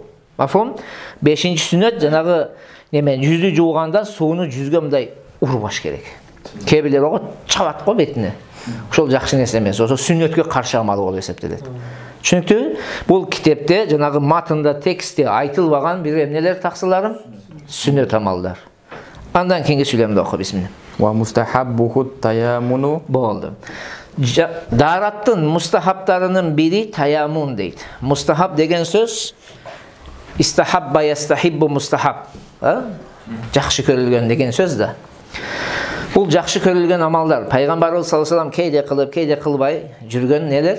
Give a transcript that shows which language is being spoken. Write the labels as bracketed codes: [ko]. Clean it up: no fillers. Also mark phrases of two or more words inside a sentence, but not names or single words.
[ky] Мафум? Бешинчи sünnet, жанагы жүздү жууганда сууну жүзгө мындай урбаш керек. Кээ бирлер ого чабат го бетине. Ошол жакшы нерсе эмес. Ошо сүннөткө каршы амал болуп эсептелет. Түшүнүктүүбү? Бул китепте, жанагы матында, текстте айтылбаган бир эмнелер таксыларым? Сүннөт амалдар. Андан кийинки сүйлөмдү оку, бисмилlah. [ar] ومستحبه التيامن. Болду. Дараттын мустахабтарынын бири таямун дейт. Мустахаб деген сөз استحب يستحب مستحب. Жакшы көрүлгөн деген сөз да. Бул жакшы көрүлгөн амалдар. Пайгамбарыбыз صلى الله عليه кейде кылып, кейде кылбай жүргөн нелер?